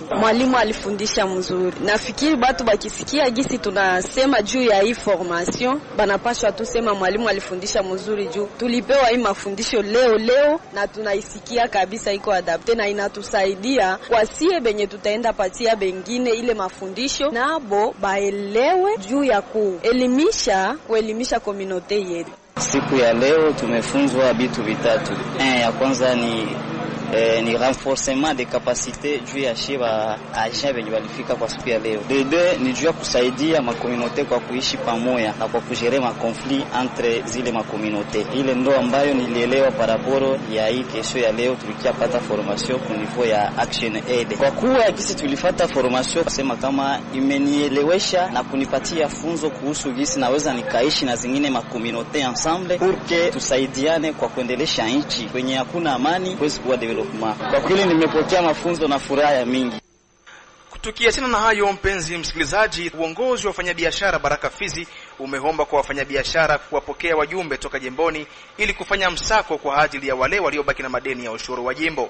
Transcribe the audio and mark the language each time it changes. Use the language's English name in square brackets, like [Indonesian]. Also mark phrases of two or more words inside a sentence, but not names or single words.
[Swahili] Mwalimu alifundisha mzuri. Nafikiri batu bakisikia gisi tunasema juu ya hii formation, banapashwa tu sema mwalimu alifundisha mzuri juu tulipewa hii mafundisho leo na tunaisikia kabisa iko adapte na inatusaidia kwa sie benye tutaenda patia bengine ile mafundisho nabo baelewe juu ya kuelimisha community yetu. Siku ya leo tumefunzwa vitu vitatu. Ya kwanza ni [French] renforcement de capacité [Swahili] juu ya shiba agent wenye walifika kwa siku ya leo. De ni juu ya kusaidia makomunote kwa kuishi pamoja na kwa kujere ma [French] conflit entre [Swahili] zile makomunote. Ile ndo ambayo nilielewa paraporo ya hii kesho ya leo. Tulikia pata formation kwa niveau ya Action Aid. Kwa kuwa kisi tulifata formation kusema kama imenielewesha na kunipatia funzo kuhusu gisi naweza nikaishi na zingine makomunote [French] ensemble pour que [Swahili] tusaidiane kwa kuendelesha nchi kwenye hakuna amani kwezi kuwa development. Kwa kweli nimepokea mafunzo na furaha mingi. Tukiachana na hayo, mpenzi msikilizaji, uongozi wa wafanyabiashara Baraka Fizi umeomba kwa wafanyabiashara kuwapokea wajumbe toka jimboni ili kufanya msako kwa ajili ya wale waliobaki na madeni ya ushuru wa jimbo.